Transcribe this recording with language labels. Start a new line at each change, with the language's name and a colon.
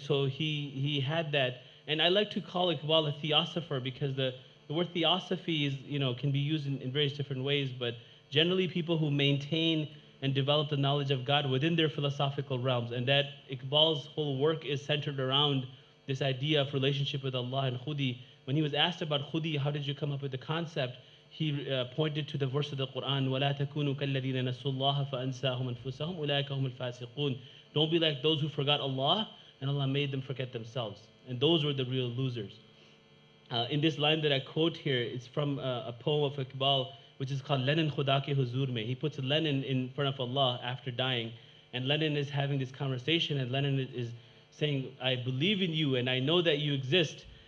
English: So he had that. And I like to call Iqbal a theosopher because the word theosophy is, can be used in various different ways, but generally people who maintain and develop the knowledge of God within their philosophical realms. And that Iqbal's whole work is centered around this idea of relationship with Allah and Khudi. When he was asked about Khudi, how did you come up with the concept? He pointed to the verse of the Quran,
Arabic: وَلَا تَكُونُوا كَالَّذِينَ نَسُوا اللَّهَ فَأَنْسَاهُمْ أَنفُسَهُمْ أُولَٰئِكَ هُمُ الْفَاسِقُونَ.
English: Don't be like those who forgot Allah, and Allah made them forget themselves. And those were the real losers. In this line that I quote here, it's from a poem of Iqbal, which is called Lenin Khuda ke Huzur Mein. He puts Lenin in front of Allah after dying, and Lenin is having this conversation, and Lenin is saying, I believe in you, and I know that you exist.